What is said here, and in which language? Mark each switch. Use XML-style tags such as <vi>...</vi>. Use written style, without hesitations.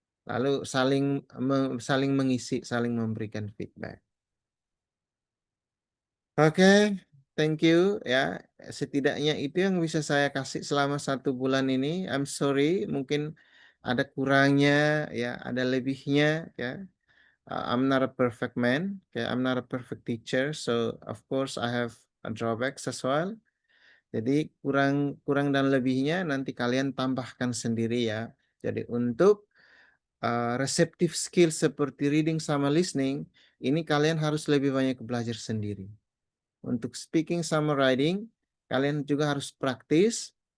<id>Lalu saling mengisi, saling memberikan feedback.</id> <en>Oke, thank you ya.</en> <id>Setidaknya itu yang bisa saya kasih selama 1 bulan ini.</id> <en>I'm sorry,</en> <id>mungkin ada kurangnya ya, ada lebihnya ya.</id> <en>I'm not a perfect man, okay? I'm not a perfect teacher, so of course I have a drawbacks as well.</en> <id>Jadi kurang dan lebihnya nanti kalian tambahkan sendiri ya. Jadi untuk receptive skill seperti reading sama listening, ini kalian harus lebih banyak belajar sendiri. Untuk speaking sama writing, kalian juga harus praktis.</id>